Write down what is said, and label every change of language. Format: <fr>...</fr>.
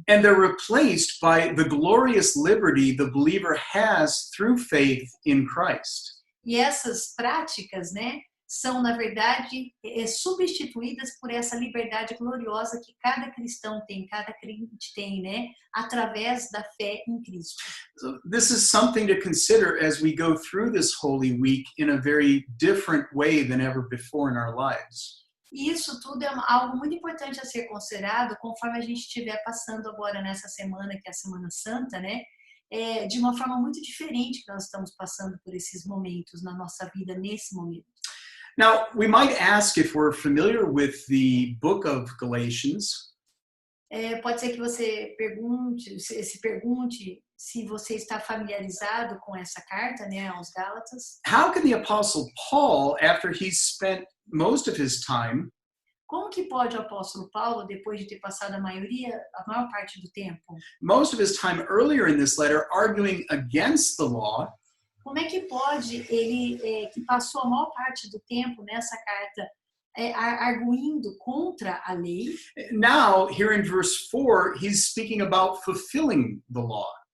<en>And they're replaced by the glorious liberty the believer has through faith in Christ.</en> <pt>E essas práticas, né, são, na verdade, substituídas por essa liberdade gloriosa que cada cristão tem, cada crente tem, né? Através da fé em Cristo.</pt> <en>So this is something to consider as we go through this Holy Week in a very different way than ever before in our lives.</en> <pt>E isso tudo é algo muito importante a ser considerado conforme a gente estiver passando agora nessa semana, que é a Semana Santa, né? De uma forma muito diferente que nós estamos passando por esses momentos na nossa vida, nesse momento.</pt> <en>Now, we might ask if we're familiar with the book of Galatians.</en> <pt>Pode ser que você se pergunte se você está familiarizado com essa carta, né, aos Gálatas.</pt> <en>How can the Apostle Paul, after he's spent most of his time</en> <pt>Como que pode o apóstolo Paulo, depois de ter passado a maior parte do tempo, earlier in this letter arguing against the law, como é que pode ele, que passou a maior parte do tempo nessa carta, arguindo contra a lei,</pt> <en>now here in verse 4, he's speaking about fulfilling the law.</en>